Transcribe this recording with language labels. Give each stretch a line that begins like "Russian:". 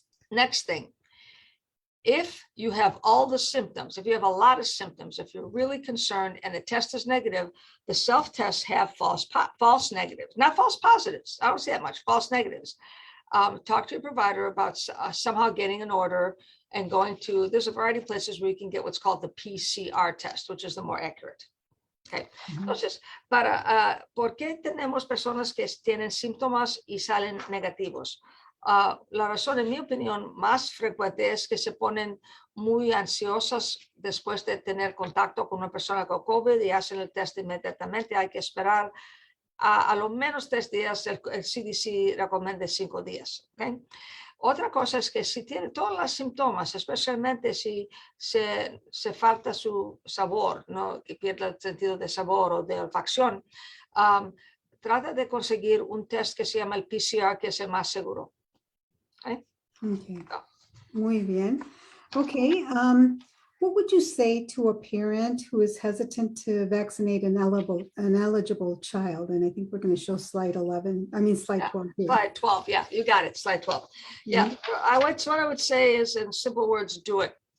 English: Next thing, if you have all the symptoms, if you have a lot of symptoms, if you're really concerned and the test is negative, the self-tests have false negatives, not false positives. I don't see that much, false negatives. Talk to your provider about somehow getting an order and going to, there's a variety of places where you can get what's called the PCR test, which is the more accurate. Okay.
Spanish: Entonces, ¿por qué tenemos personas que tienen síntomas y salen negativos? La razón, en mi opinión, más frecuente es que se ponen muy ansiosas después de tener contacto con una persona con COVID y hacen el test inmediatamente. Hay que esperar a lo menos 3 días. El CDC recomienda 5 días. ¿Okay? Otra cosa es que si tiene todos los síntomas, especialmente si se falta su sabor, ¿no? Que pierde el sentido de sabor o de olfacción, trata de conseguir un test que se llama el PCR, que es el más seguro. Okay. Muy bien.
English: Okay, what would you say to a parent who is hesitant to vaccinate an eligible child? And I think we're going to show slide 11. I mean, slide 12. Here. Slide 12. Yeah, you got it. Slide 12. Yeah, what I would say is, in simple words, do it.